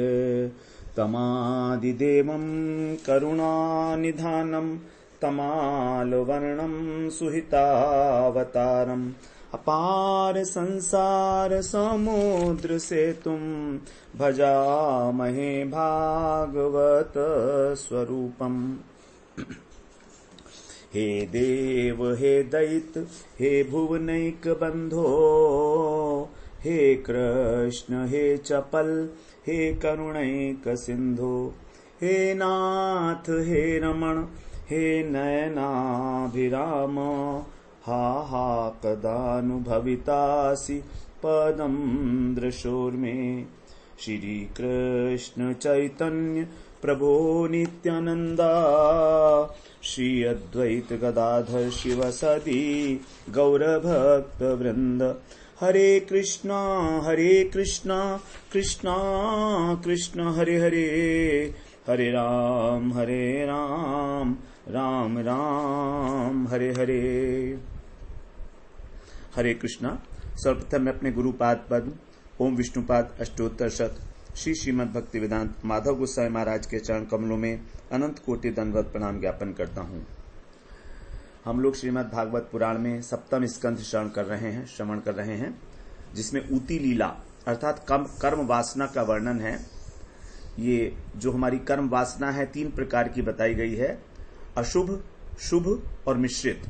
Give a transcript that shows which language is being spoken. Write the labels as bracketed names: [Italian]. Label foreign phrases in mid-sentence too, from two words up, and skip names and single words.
[Sanskrit] तमादिदेवं करुणानिधानं तमालवर्णं सुहितावतारम् अपार संसार समुद्र सेतुं भजामहे भागवत स्वरूपम्। हे देव हे दैत हे भुवनैक बंधो, हे कृष्ण हे चपल हे करुणैक सिंधो, हे नाथ हे रमण हे नयनाभिराम, हा हा कदानुभवितासि पदं दृशोर्मे। श्री कृष्ण चैतन्य प्रभो नित्यानंदा, श्री अद्वैत गदाधर शिवसदि गौरभक्त वृंद। हरे कृष्णा कृष्णा कृष्णा हरे हरे, हरे राम राम राम हरे हरे। [Hindi] हरे कृष्णा। सर्वप्रथम मैं अपने गुरुपाद पद्म ओम विष्णुपाद अष्टोत्तर शत श्री श्रीमद् भक्ति वेदांत माधव गोसाई महाराज के चरण कमलों में अनंत कोटि दंडवत प्रणाम ज्ञापन करता हूँ। हम लोग श्रीमद् भागवत पुराण में सप्तम स्कंध श्रवण कर रहे हैं, जिसमें ऊती लीला अर्थात कर्म वासना का वर्णन है। ये जो हमारी कर्म वासना है तीन प्रकार की बताई गई है, अशुभ, शुभ और मिश्रित।